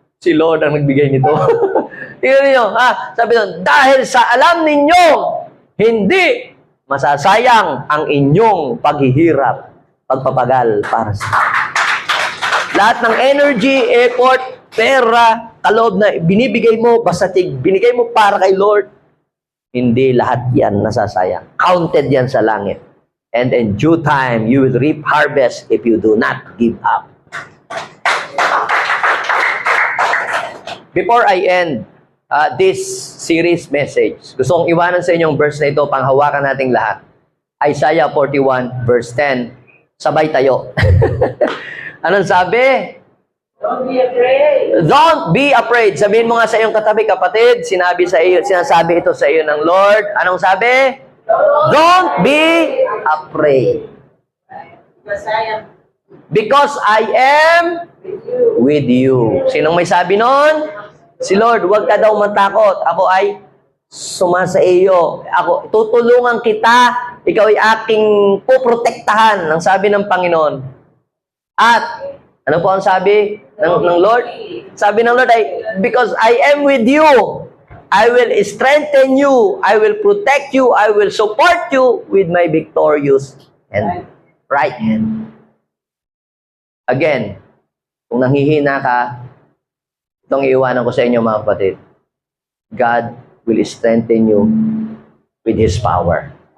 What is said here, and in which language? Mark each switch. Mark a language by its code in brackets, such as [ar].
[tl] Si Lord ang nagbigay nito. Tingnan niyo, sabi doon, dahil sa alam ninyo, hindi masasayang ang inyong paghihirap, pagpapagal para sa lahat ng energy, effort, pera, kaloob na binibigay mo, basta binigay mo para kay Lord, hindi lahat yan nasasayang. Counted yan sa langit. [en] And in due time, you will reap harvest if you do not give up. Before I end this series message, [tl] gusto kong iwanan sa inyong verse na ito, panghawakan nating lahat. Isaiah 41 verse 10. Sabay tayo. Anong sabi? [en] Don't be afraid. Don't be afraid. [tl] Sabihin mo nga sa iyong katabi, kapatid, sinasabi ito sa iyo ng Lord. Anong sabi? [en] Don't be afraid. Because I am with you. [tl] Sinong may sabi nun? Si Lord, huwag ka daw matakot. Ako ay sumasa iyo. Ako, tutulungan kita. Ikaw ay aking poprotektahan, ang sabi ng Panginoon. At, ano po ang sabi ng Lord? Sabi ng Lord ay, [en] because I am with you, I will strengthen you, I will protect you, I will support you with my victorious and right hand. [tl] Again, kung nanghihina ka, itong iiwanan ko sa inyo mga kapatid. [en] God will strengthen you with His power.